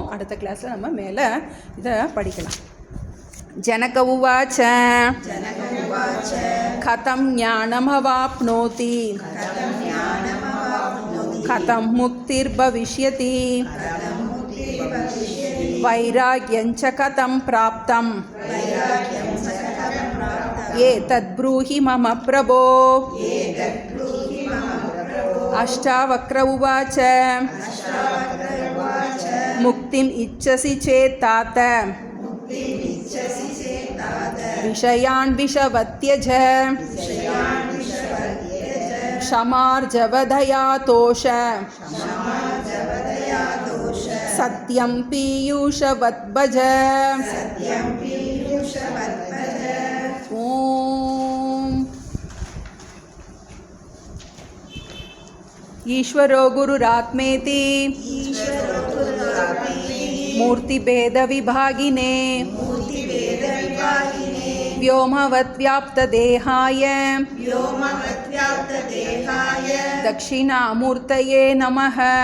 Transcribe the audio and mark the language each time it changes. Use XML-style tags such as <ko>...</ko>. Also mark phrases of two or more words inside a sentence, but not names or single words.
<ta>அடுத்த கிளாஸில் நம்ம மேலே இதை படிக்கலாம்.</ta> <sa>जनक उवाच कथं ज्ञानमवाप्नोति कथं मुक्तिर्भविष्यति वैराग्यञ्च कथं प्राप्तं एतद् ब्रूहि मम प्रभो. अष्टावक्र उवाच मुक्तिम् इच्छसि चेत् तात विषयान् विषवत्त्यज क्षमार्जवदया तोष सत्यं पीयूषवत् भज. ஓம் ईश्वरो गुरुरात्मेति मूर्तिभेदविभागिने व्योमवद्व्याप्तदेहाय दक्षिणामूर्तये नमः।</sa>